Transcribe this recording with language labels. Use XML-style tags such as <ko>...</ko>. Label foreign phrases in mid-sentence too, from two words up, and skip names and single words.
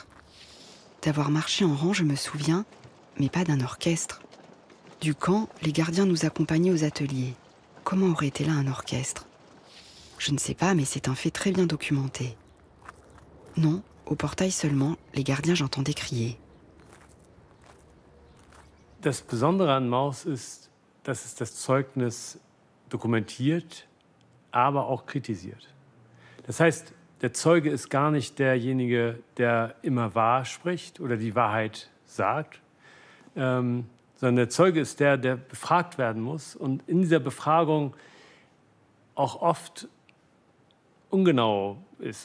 <fr>D'avoir marché en rang, je me souviens, mais pas d'un orchestre. Du camp, les gardiens nous accompagnaient aux ateliers. Comment aurait été là un orchestre? Je ne sais pas, mais c'est un fait très bien documenté. Non, au portail seulement, les gardiens j'entendais crier.</fr> <de>Das Besondere an Maus ist, dass es das Zeugnis dokumentiert, aber auch kritisiert. Das heißt, der Zeuge ist gar nicht derjenige, der immer wahr spricht oder die Wahrheit sagt, sondern der Zeuge ist der befragt werden muss und in dieser Befragung auch oft ungenau ist.</de>